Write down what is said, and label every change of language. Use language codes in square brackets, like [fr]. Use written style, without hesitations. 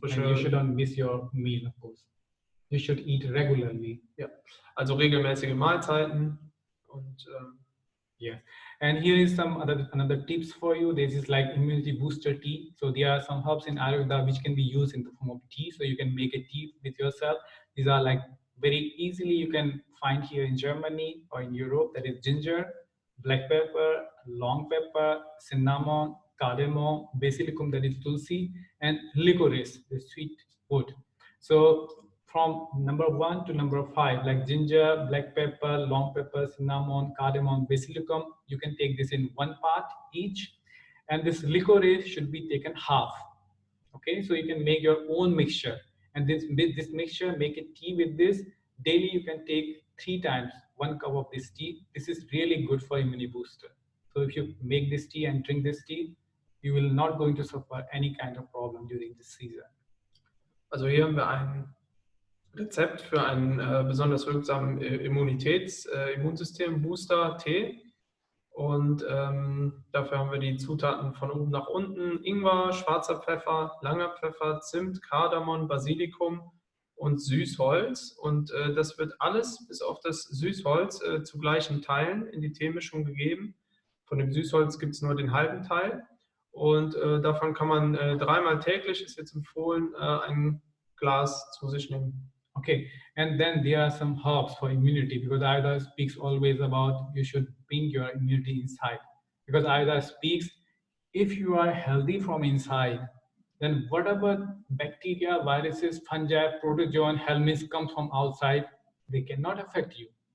[en] And you shouldn't miss your meal, of course. You should eat regularly. [de] Ja, also regelmäßige Mahlzeiten. Und [en] yeah. And here is some another tips for you. This is like immunity booster tea. So there are some herbs in Ayurveda which can be used in the form of tea. So you can make a tea with yourself. These are like very easily you can find here in Germany or in Europe. That is ginger, black pepper, long pepper, cinnamon, cardamom, basilicum, that is tulsi, and licorice, the sweet wood. So from number 1 to number 5, like ginger, black pepper, long pepper, cinnamon, cardamom, basilicum, you can take this in 1 part each. And this licorice should be taken half. Okay, so you can make your own mixture. And this mixture, make a tea with this. Daily you can take 3 times 1 cup of this tea. This is really good for immunity booster. So if you make this tea and drink this tea, you will not going to suffer any kind of problem during this season. [de] Also hier haben wir ein Rezept für einen besonders wirksamen Immunsystem-Booster-Tee. Und dafür haben wir die Zutaten von oben nach unten: Ingwer, schwarzer Pfeffer, langer Pfeffer, Zimt, Kardamom, Basilikum und Süßholz. Und das wird alles bis auf das Süßholz zu gleichen Teilen in die Teemischung gegeben. Von dem Süßholz gibt es nur den halben Teil. Und davon kann man dreimal täglich, ist jetzt empfohlen, ein Glas zu sich nehmen. [en] Okay, and then there are some herbs for immunity because Ayurveda speaks always about you should bring your immunity inside. Because Ayurveda speaks, if you are healthy from inside, then whatever bacteria, viruses, fungi, protozoan, helminths comes from outside, they cannot affect you.